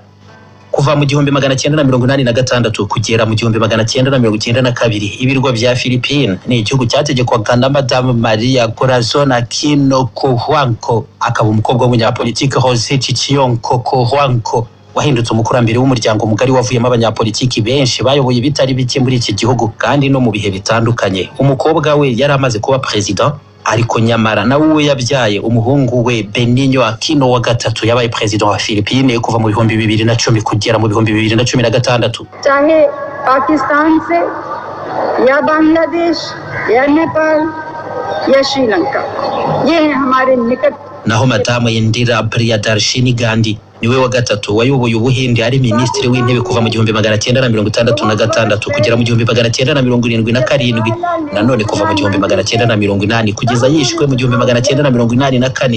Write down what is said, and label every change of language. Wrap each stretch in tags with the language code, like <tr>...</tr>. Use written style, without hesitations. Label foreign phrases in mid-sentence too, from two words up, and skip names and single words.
<rw>Kuva mu 1986 kugera mu 1992 ibirwa bya Philippines ni igihugu cyategekwaga na Madame Maria Corazon Aquino Cojuangco, akaba umukobwa w'umunyapolitike Jose Chichionco Cojuangco wahindutse umukurambere w'umuryango mugari wavuyemo abanyapolitiki benshi bayoboye bitari bike muri iki gihugu kandi no mu bihe bitandukanye. Umukobwa we yari amaze kuba president, ariko nyamara nawe we yabyaye umuhungu we Benigno Aquino wa gatatu yabaye president wa Philippines kuva mu 2010 kugera mu 2016.</rw> <hi>चाहे पाकिस्तान से या बांग्लादेश या नेपाल या श्रीलंका, ये है हमारे निकट.</hi> <rw>Naho Madamu Indira Priyadarshini Gandhi niwe wa gatatu wayoboye Ubuhinde ari minisitiri w'intebe kuva mu 1966 kugera mu 1977, nanone kuva mu 1980 kugeza yishwe mu 1984.</rw>